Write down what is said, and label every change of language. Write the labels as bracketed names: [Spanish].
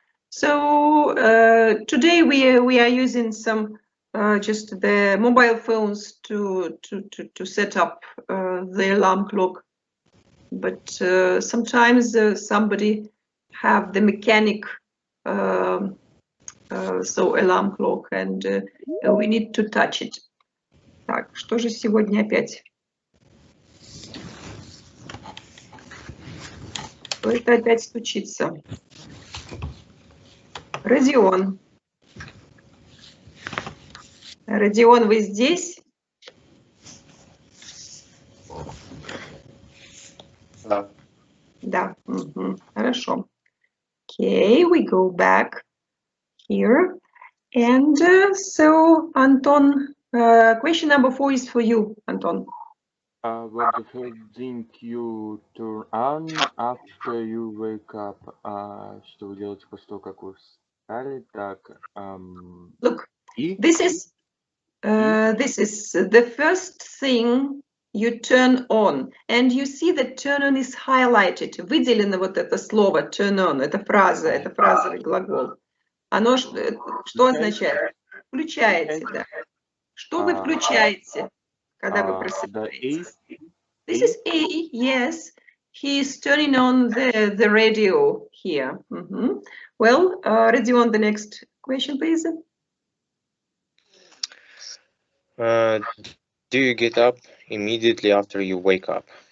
[English] So today we are using some just the mobile phones to set up the alarm clock, but sometimes somebody have the mechanic so alarm clock, and we need to touch it. [Russian] Так, что же сегодня опять? Кто это опять стучится? Родион. Родион, вы здесь? Да. Да. Хорошо. [English] Okay, we go back here. And so, Anton, question number 4 is for you, Anton. What the first thing you turn on after you wake up? [Russian] Что вы делаете после того, как вы встали? Так, [English] Look, [Russian] и [English] this is the first thing you turn on, and you see that turn on is highlighted. [Russian] Выделено вот это слово turn on, это фраза, это фразовый глагол. Оно что означает? Включаете, да. Что вы включаете, когда вы просыпаетесь? [English] This is A, yes. He is turning on the radio here. Well, ready on the next question, please. Do you get up immediately after you wake up?